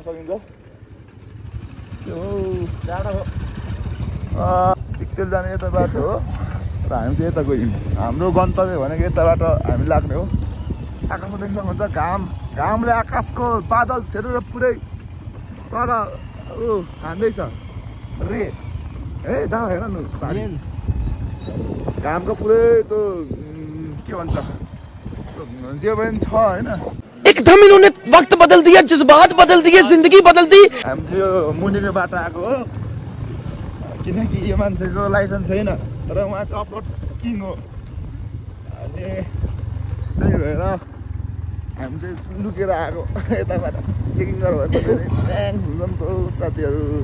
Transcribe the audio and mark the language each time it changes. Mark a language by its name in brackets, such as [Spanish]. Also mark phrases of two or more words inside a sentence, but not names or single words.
[Nepali] सकिन्छ त्यो टाढा हो दिक्तेल जाने यता बाटो हो र हामी चाहिँ यता गयौँ हाम्रो गन्तव्य भनेको यताबाट हामी लाग्ने हो आकाशमा देख्न सक्नुहुन्छ घामले आकाशको बादल छेडेर पुरै तर खाँदैछ रे है दा हेर न घामको पुरै त्यो के भन्छ त्यो पनि छ होइन [Hindi] एकदम इन्होंने वक्त बदल दिया जज्बात बदल दिए जिंदगी बदल दी [Nepali] हामी चाहिँ यो मुनिको बाटो आएको हो किनकि यो मान्छेको लाइसेन्स छैन तर उहाँ चाहिँ [English] upload king [Nepali] हो अनि त्यही भएर हामी चाहिँ लुकेर आएको यताबाट चेकिङ गर्यो भने थ्याङ्क्स हुन्छ नि त साथीहरू